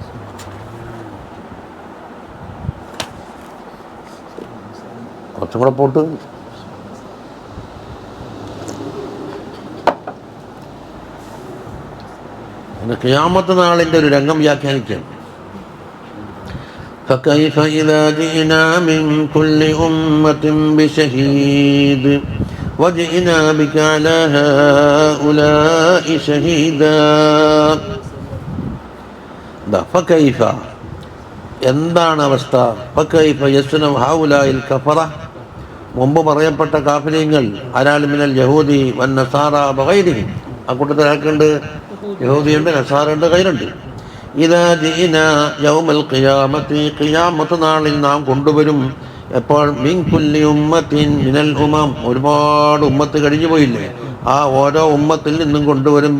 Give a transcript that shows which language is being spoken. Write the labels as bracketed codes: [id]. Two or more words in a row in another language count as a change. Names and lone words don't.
[ml] കുറച്ചും കൂടെ പോട്ട്. ഖിയാമത്ത് നാളിൻ്റെ ഒരു രംഗം വ്യാഖ്യാനിക്കുകയാണ്. [ar] فكيف إذا جئنا من كل أمة بشهيد وجئنا بك على هؤلاء شهيدا. فكيف, [ml] എന്താണ് അവസ്ഥ? [ar] فكيف يصنع هؤلاء الكفرة, [ml] മുമ്പ് പറയപ്പെട്ട കാഫിരീങ്ങൾ, ആരാൽ [ar] من اليهود والنصارى وغيرهم, [ml] ആ കൂട്ടത്തിൽ ആർക്കുണ്ട്? യഹൂദിയുണ്ട്, നസാറുണ്ട്, ഗൈറുണ്ട്. [ar] إذا جئنا يوم القيامة, [ml] ഖിയാമത്ത് നാളിൽ നാം കൊണ്ടുവരും. എപ്പോൾ? [ar] من كل أمة من الأمم, [ml] ഒരുപാട് ഉമ്മത്ത് കഴിഞ്ഞു പോയില്ലേ, ആ ഓരോ ഉമ്മത്തിൽ നിന്നും കൊണ്ടുവരും.